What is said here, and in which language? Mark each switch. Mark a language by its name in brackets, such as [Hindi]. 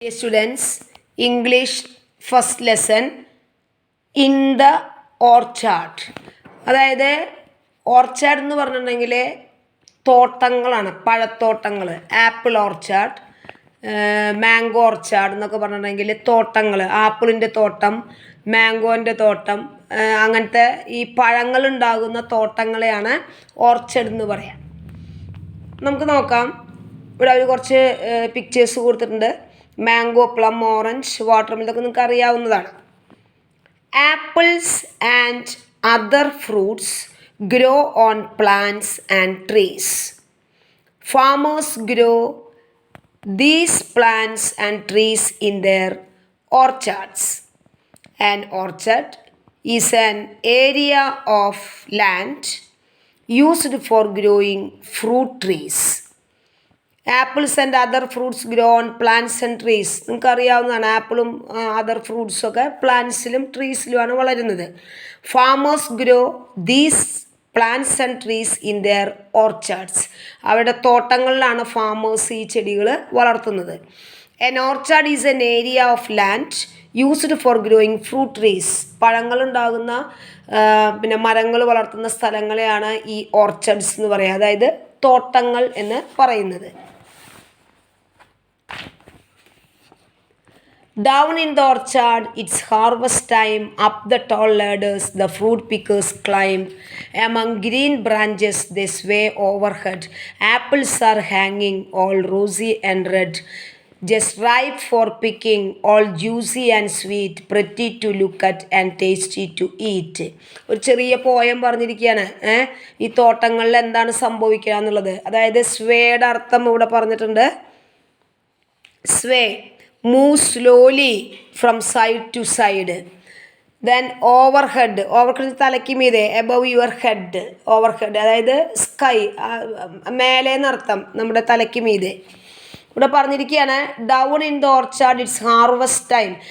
[English] Dear students, English first lesson in the orchard. [Malayalam] അതായത് orchard എന്ന് പറഞ്ഞിട്ടുണ്ടെങ്കിൽ തോട്ടങ്ങളാണ്, പഴത്തോട്ടങ്ങൾ. ആപ്പിൾ ഓർച്ചാർഡ്, മാംഗോ ഓർച്ചാർഡ് എന്നൊക്കെ പറഞ്ഞിട്ടുണ്ടെങ്കിൽ തോട്ടങ്ങൾ, ആപ്പിളിൻ്റെ തോട്ടം, മാംഗോൻ്റെ തോട്ടം, അങ്ങനത്തെ ഈ പഴങ്ങളുണ്ടാകുന്ന തോട്ടങ്ങളെയാണ് ഓർച്ചാർഡ് എന്ന് പറയാം. നമുക്ക് നോക്കാം. ഇവിടെ അവർ കുറച്ച് പിക്ചേഴ്സ് കൊടുത്തിട്ടുണ്ട്. മാംഗോ, പ്ലം, ഓറഞ്ച്, വാട്ടർമെലൺ, ഇതൊക്കെ നിങ്ങൾക്ക് അറിയാവുന്നതാണ്. [English] Apples and other fruits grow on plants and trees. Farmers grow these plants and trees in their orchards. An orchard is an area of land used for growing fruit trees. Apples and other fruits grow on plants and trees. [Malayalam] നിങ്ങൾക്ക് അറിയാവുന്നതാണ്, ആപ്പിളും other ഫ്രൂട്ട്സൊക്കെ പ്ലാന്റ്സിലും ട്രീസിലുമാണ് വളരുന്നത്. [English] Farmers grow these plants and trees in their orchards. [Malayalam] അവരുടെ തോട്ടങ്ങളിലാണ് farmers ഈ ചെടികൾ വളർത്തുന്നത്. [English] An orchard is an area of land used for growing fruit trees. [Malayalam] പഴങ്ങളുണ്ടാകുന്ന മരങ്ങൾ വളർത്തുന്ന സ്ഥലങ്ങളെയാണ് ഈ ഓർച്ചാർഡ്സ് എന്ന് പറയുക, അതായത് തോട്ടങ്ങൾ എന്ന് പറയുന്നത്. [English] Down in the orchard, it's harvest time. Up the tall ladders, the fruit pickers climb. Among green branches, they sway overhead. Apples are hanging, all rosy and red, just ripe for picking, all juicy and sweet, pretty to look at and tasty to eat. [Malayalam] ഒരു ചെറിയ poem പറഞ്ഞിരിക്കുകയാണ്. ഈ തോട്ടങ്ങളിൽ എന്താണ് സംഭവിക്കുക എന്നുള്ളത്. അതായത് സ്വേയുടെ അർത്ഥം ഇവിടെ പറഞ്ഞിട്ടുണ്ട്. [English] Sway, move slowly from side to side. Then overhead, overhead [Malayalam] തലയ്ക്ക് മീതെ, [English] above your head, overhead [Malayalam] അതായത് സ്കൈ, മേലെ എന്നർത്ഥം, നമ്മുടെ തലയ്ക്ക് മീതെ. ഇവിടെ പറഞ്ഞിരിക്കുകയാണ് [English] Down in the orchard it's harvest time.